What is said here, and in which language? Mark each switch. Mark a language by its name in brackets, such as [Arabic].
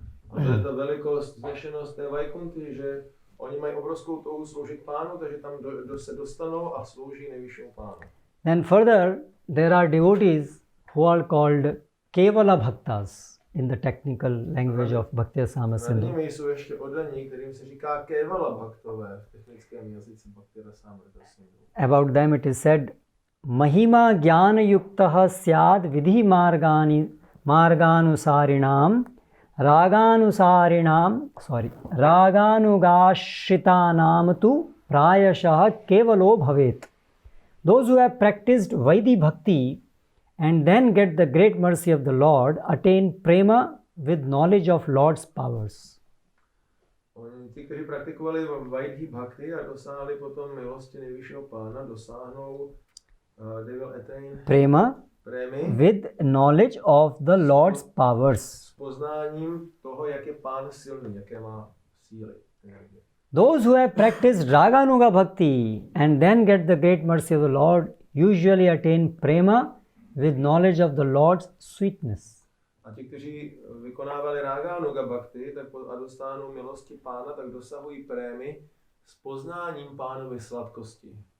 [Czech] A to je ta velikost, vznešenost té Vaikunty, že oni mají obrovskou touhu sloužit pánu, takže tam se dostanou a slouží nejvyššímu pánu. [English] Then further, there are devotees who are called Kevala Bhaktas in the technical language of Bhakti Rasamrita [Czech] Nad [English] Sindhu. [Czech] nimi jsou ještě oddaní, kterým se říká Kevala Bhaktové v technickém jazyce Bhakti Rasamrita Sindhu. [English] About them it is said, [Sanskrit] Mahima Jnana Yuktaha Syad Vidhi Marganusarinam Raganugashitanam tu Prayashah Kevalo Bhavet. [English] Those who have practiced Vaidhi Bhakti and then get the great mercy of the Lord attain prema with knowledge of Lord's powers. [Czech] Ti, kteří praktikovali Vaidhi Bhakti a dosáhli potom milosti nejvyššího pána, dosáhnou [English] they will attain Prema with knowledge of the Lord's powers. [Czech] S poznáním toho, jak je pán silný, jaké má síly. [English] Those who have practiced Raganuga Bhakti and then get the great mercy of the Lord usually attain prema with knowledge of the Lord's sweetness. [Czech] A ti, kteří vykonávali Raganuga Bhakti tak a dostanou milosti pána, tak dosahují prémy s poznáním pánovy sladkosti.